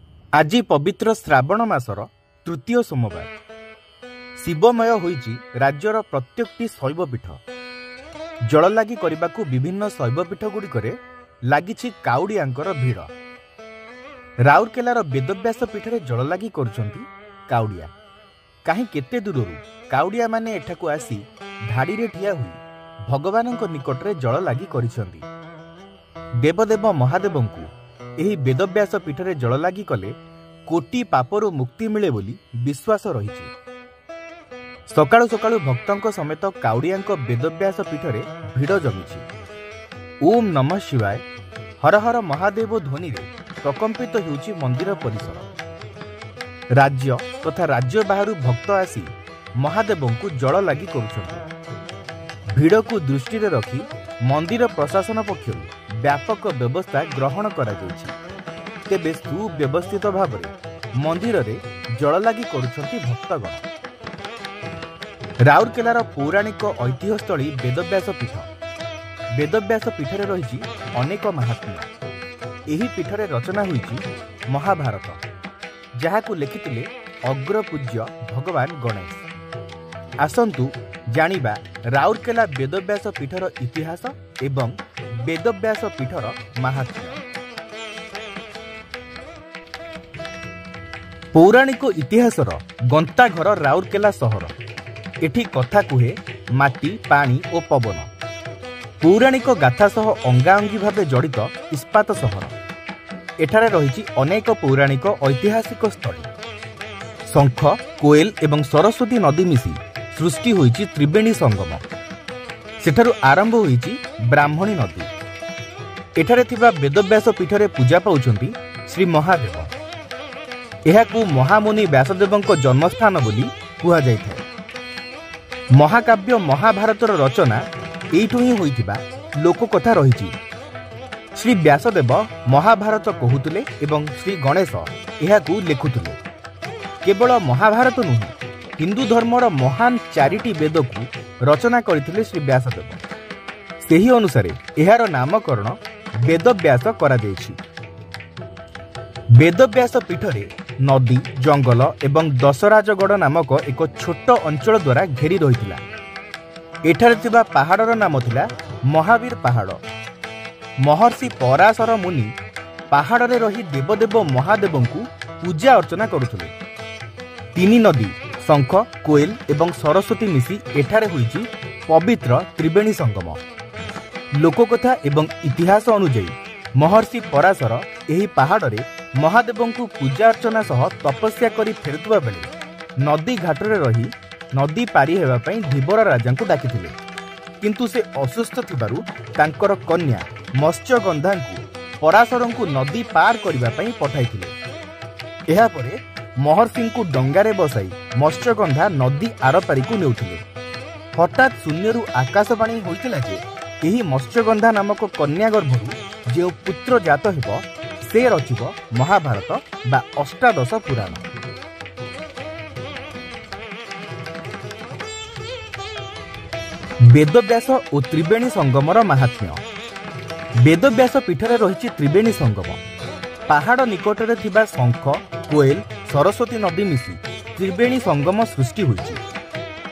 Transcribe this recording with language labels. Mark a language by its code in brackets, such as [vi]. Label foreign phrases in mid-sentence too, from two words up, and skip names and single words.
[or] ଆଜି ପବିତ୍ର ଶ୍ରାବଣ ମାସର ତୃତୀୟ ସୋମବାର ଶିବମୟ ହୋଇଛି ରାଜ୍ୟର ପ୍ରତ୍ୟେକଟି ଶୈବପୀଠ। ଜଳ ଲାଗି କରିବାକୁ ବିଭିନ୍ନ ଶୈବପୀଠ ଗୁଡ଼ିକରେ ଲାଗିଛି କାଉଡ଼ିଆଙ୍କର ଭିଡ଼। ରାଉରକେଲାର ବେଦବ୍ୟାସ ପୀଠରେ ଜଳ ଲାଗି କରୁଛନ୍ତି କାଉଡ଼ିଆ। କାହିଁ କେତେ ଦୂରରୁ କାଉଡ଼ିଆ ମାନେ ଏଠାକୁ ଆସି ଧାଡ଼ି ରେ ଠିଆ ହୋଇ ଭଗବାନଙ୍କ ନିକଟରେ ଜଳ ଲାଗି କରିସନ୍ତି। ଦେବଦେବ ମହାଦେବଙ୍କୁ ଏହି ବେଦବ୍ୟାସ ପୀଠରେ ଜଳ ଲାଗି କଲେ କୋଟି ପାପରୁ ମୁକ୍ତି ମିଳେ ବୋଲି ବିଶ୍ୱାସ ରହିଛି। ସକାଳୁ ସକାଳୁ ଭକ୍ତଙ୍କ ସମେତ କାଉଡ଼ିଆଙ୍କ ବେଦବ୍ୟାସ ପୀଠରେ ଭିଡ଼ ଜମିଛି। ଓମ୍ ନମଃ ଶିବାୟ ହର ହର ମହାଦେବ ଧ୍ୱନି ରେ ପ୍ରକମ୍ପିତ ହେଉଛି ମନ୍ଦିର ପରିସର। ରାଜ୍ୟ ତଥା ରାଜ୍ୟ ବାହାରୁ ଭକ୍ତ ଆସି ମହାଦେବଙ୍କୁ ଜଳ ଲାଗି କରୁଛନ୍ତି। ଭିଡ଼ କୁ ଦୃଷ୍ଟି ରେ ରଖି ମନ୍ଦିର ପ୍ରଶାସନ ପକ୍ଷରୁ ବ୍ୟାପକ ବ୍ୟବସ୍ଥା ଗ୍ରହଣ କରା ଯାଇଛି। ତେବେ ସୁବ୍ୟବସ୍ଥିତ ଭାବେ ମନ୍ଦିର ରେ ଜଳ ଲାଗି କରୁଛନ୍ତି ଭକ୍ତଗଣ। ରାଉରକେଲାର ପୌରାଣିକ ଐତିହ୍ୟସ୍ଥଳୀ ବେଦବ୍ୟାସ ପୀଠ। ବେଦବ୍ୟାସ ପୀଠରେ ରହିଛି ଅନେକ ମାହାତ୍ମ୍ୟ। ଏହି ପୀଠରେ ରଚନା ହୋଇଛି ମହାଭାରତ, ଯାହାକୁ ଲେଖିଥିଲେ ଅଗ୍ରପୂଜ୍ୟ ଭଗବାନ ଗଣେଶ। ଆସନ୍ତୁ ଜାଣିବା ରାଉରକେଲା ବେଦବ୍ୟାସ ପୀଠର ଇତିହାସ ଏବଂ ବେଦବ୍ୟାସ ପୀଠର ମାହାତ୍ମ୍ୟ। ପୌରାଣିକ ଇତିହାସର ଗନ୍ତାଘର ରାଉରକେଲା ସହର। ଏଠି କଥା କୁହେ ମାଟି ପାଣି ଆଉ ପବନ। ପୌରାଣିକ ଗାଥା ସହ ଅଙ୍ଗାଙ୍ଗୀ ଭାବେ ଜଡ଼ିତ ଇସ୍ପାତ ସହର। ଏଠାରେ ରହିଛି ଅନେକ ପୌରାଣିକ ଐତିହାସିକ ସ୍ଥଳୀ। ଶଙ୍ଖ କୋଏଲ ଏବଂ ସରସ୍ୱତୀ ନଦୀ ମିଶି ସୃଷ୍ଟି ହୋଇଛି ତ୍ରିବେଣୀ ସଙ୍ଗମ। ସେଠାରୁ ଆରମ୍ଭ ହୋଇଛି ବ୍ରାହ୍ମଣୀ ନଦୀ। ଏଠାରେ ଥିବା ବେଦବ୍ୟାସ ପୀଠରେ ପୂଜା ପାଉଛନ୍ତି ଶ୍ରୀ ମହାଦେବ। ଏହାକୁ ମହାମୁନି ବ୍ୟାସଦେବଙ୍କ ଜନ୍ମସ୍ଥାନ ବୋଲି କୁହା ଯାଇଥାଏ। ମହାକାବ୍ୟ ମହାଭାରତର ରଚନା ଏଇଠୁ ହିଁ ହୋଇଥିବା ଲୋକକଥା ରହିଛି। ଶ୍ରୀ ବ୍ୟାସଦେବ ମହାଭାରତ କହୁଥିଲେ ଏବଂ ଶ୍ରୀ ଗଣେଶ ଏହାକୁ ଲେଖୁଥିଲେ। କେବଳ ମହାଭାରତ ନୁହେଁ ହିନ୍ଦୁ ଧର୍ମର ମହାନ ଚାରିଟି ବେଦ କୁ ରଚନା କରିଥିଲେ ଶ୍ରୀ ବ୍ୟାସଦେବ। ସେହି ଅନୁସାରେ ଏହାର ନାମକରଣ ବେଦବ୍ୟାସ କରା ଯାଇଛି। ବେଦବ୍ୟାସ ପୀଠରେ ନଦୀ ଜଙ୍ଗଲ ଏବଂ ଦଶରାଜଗଡ଼ ନାମକ ଏକ ଛୋଟ ଅଞ୍ଚଳ ଦ୍ୱାରା ଘେରି ରହିଥିଲା। ଏଠାରେ ଥିବା ପାହାଡ଼ର ନାମ ଥିଲା ମହାବୀର ପାହାଡ଼। ମହର୍ଷି ପରାଶର ମୁନି ପାହାଡ଼ରେ ରହି ଦେବଦେବ ମହାଦେବଙ୍କୁ ପୂଜା ଅର୍ଚ୍ଚନା କରୁଥିଲେ। ତିନି ନଦୀ ଶଙ୍ଖ କୋଏଲ ଏବଂ ସରସ୍ୱତୀ ମିଶି ଏଠାରେ ହୋଇଛି ପବିତ୍ର ତ୍ରିବେଣୀ ସଙ୍ଗମ। ଲୋକକଥା ଏବଂ ଇତିହାସ ଅନୁଯାୟୀ ମହର୍ଷି ପରାଶର ଏହି ପାହାଡ଼ରେ ମହାଦେବଙ୍କୁ ପୂଜା ଅର୍ଚ୍ଚନା ସହ ତପସ୍ୟା କରି ଫେରିବା ବେଳେ ନଦୀ ଘାଟରେ ରହି ନଦୀ ପାରି ହେବା ପାଇଁ ଧୀବର ରାଜାଙ୍କୁ ଡାକିଥିଲେ। କିନ୍ତୁ ସେ ଅସୁସ୍ଥ ଥିବାରୁ ତାଙ୍କର କନ୍ୟା ମତ୍ସ୍ୟଗନ୍ଧାଙ୍କୁ ପରାଶରଙ୍କୁ ନଦୀ ପାର କରିବା ପାଇଁ ପଠାଇଥିଲେ। ଏହା ପରେ ମହର୍ଷିଙ୍କୁ ଡଙ୍ଗାରେ ବସାଇ ମତ୍ସ୍ୟଗନ୍ଧା ନଦୀ ଆରପାରି କୁ ନେଉଥିଲେ। ହଠାତ ଶୂନ୍ୟରୁ ଆକାଶବାଣୀ ହୋଇଥିଲା ଯେ ଏହି ମତ୍ସ୍ୟଗନ୍ଧା ନାମକ କନ୍ୟା ଗର୍ଭରୁ ଯେ ପୁତ୍ର ଜାତ ହେବ ସେ ରଚିବ ମହାଭାରତ ବା ଅଷ୍ଟାଦଶ ପୁରାଣ। ବେଦବ୍ୟାସ ଆଉ ତ୍ରିବେଣୀ ସଙ୍ଗମର ମାହାତ୍ମ୍ୟ। ବେଦବ୍ୟାସ ପୀଠରେ ରହିଛି ତ୍ରିବେଣୀ ସଙ୍ଗମ। ପାହାଡ଼ ନିକଟରେ ଥିବା ଶଙ୍ଖ କୋଏଲ ସରସ୍ୱତୀ ନଦୀ ମିଶି ତ୍ରିବେଣୀ ସଙ୍ଗମ ସୃଷ୍ଟି ହୋଇଛି।